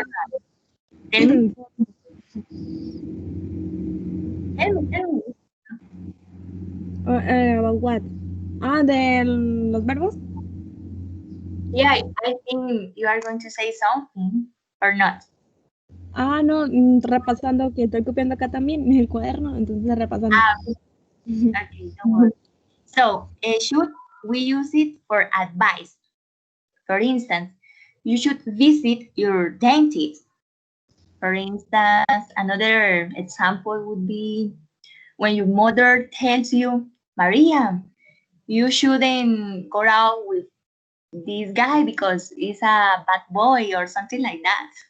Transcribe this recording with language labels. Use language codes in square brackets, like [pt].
[en] right. Tell me, tell me. about what? [es] Ah, de los verbos. [en] Yeah, I think you are going to say something or not. [es] Ah, no, repasando que estoy copiando acá también en el cuaderno, entonces repasando. [en] Ah, okay, don't worry. So, should we use it for advice? For instance, you should visit your dentist. For instance, another example would be when your mother tells you, Maria, you shouldn't go out with this guy because he's a bad boy or something like that.